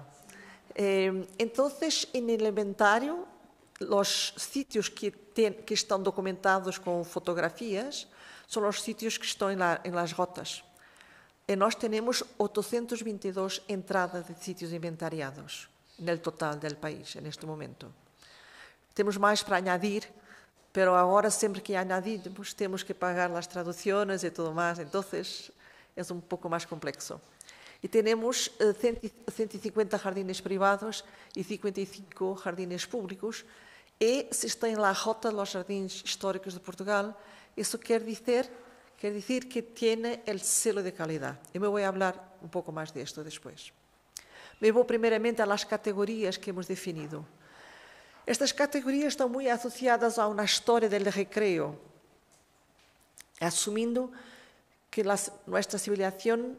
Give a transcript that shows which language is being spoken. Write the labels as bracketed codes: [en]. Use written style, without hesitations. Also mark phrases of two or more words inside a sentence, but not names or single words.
[es] Entonces, en el inventario, los sitios que están documentados con fotografías son los sitios que están en las rotas. Nós tenemos 822 entradas de sitios inventariados en el total del país, en este momento. [pt] Temos mais [es] para añadir, pero [pt] agora sempre que añadimos temos que pagar as traduções e tudo mais, então é um pouco mais complexo. E temos 150 jardines privados e 55 jardines públicos, e se está na rota dos jardines históricos de Portugal, isso quer dizer que [es] tiene el selo de calidad. Y me voy a hablar un poco más de esto después. Me voy primeramente a las categorías que hemos definido. Estas categorías están muy asociadas a una historia del recreo asumiendo que nuestra civilización